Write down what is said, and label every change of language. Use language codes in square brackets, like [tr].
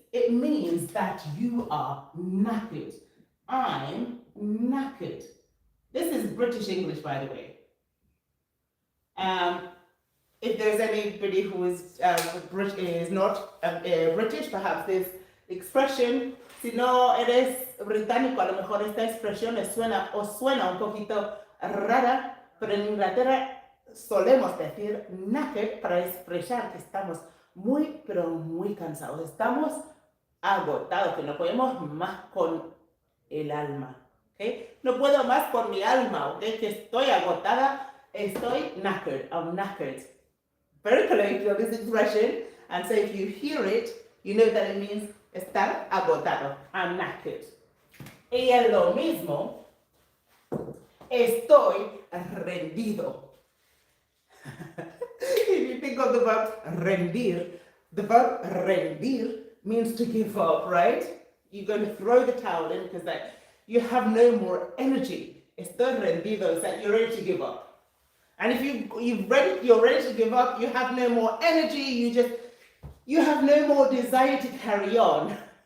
[en] It means that you are knackered. I'm knackered. This is British English, by the way. If there's anybody who is not British, perhaps this expression, [es] si no eres británico, a lo mejor esta expresión os suena un poquito rara, pero en Inglaterra solemos decir knackered para expresar que estamos muy, pero muy cansados. Estamos agotados, que no podemos más con el alma. ¿Okay? No puedo más con mi alma, ¿okay? Que estoy agotada, estoy knackered, [en] I'm knackered. Very colloquial, this expression, and so if you hear it, you know that it means [es] estar agotado, [en] I'm knackered. [es] Y es lo mismo, estoy rendido. [en] If you think of the verb rendir, the verb rendir means to give up, right? You're going to throw the towel in because like, you have no more energy. [es] Estoy rendido [en] is that you're ready to give up. And if you're ready to give up, you have no more energy, you have no more desire to carry on.